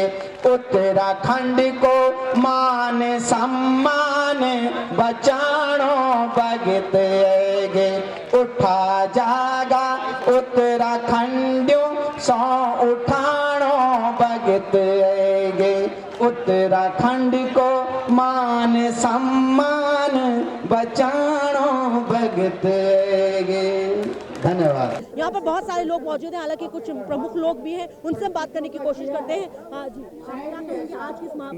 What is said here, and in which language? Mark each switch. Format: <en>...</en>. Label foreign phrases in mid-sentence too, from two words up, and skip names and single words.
<gbm>उत्तराखंड को मान सम्मान बचाणो भगत ऐगे। उठा जागा उत्तराखंडियों सौ उठाणो भगत ऐगे। उत्तराखंड को मान सम्मान बचाणो भगत ऐगे।</gbm> <hi>धन्यवाद। यहाँ पर बहुत सारे लोग मौजूद हैं, हालांकि कुछ प्रमुख लोग भी हैं, उनसे बात करने की कोशिश करते हैं। हाँ जी, क्या कहेंगे आज किस महापर्व?</hi>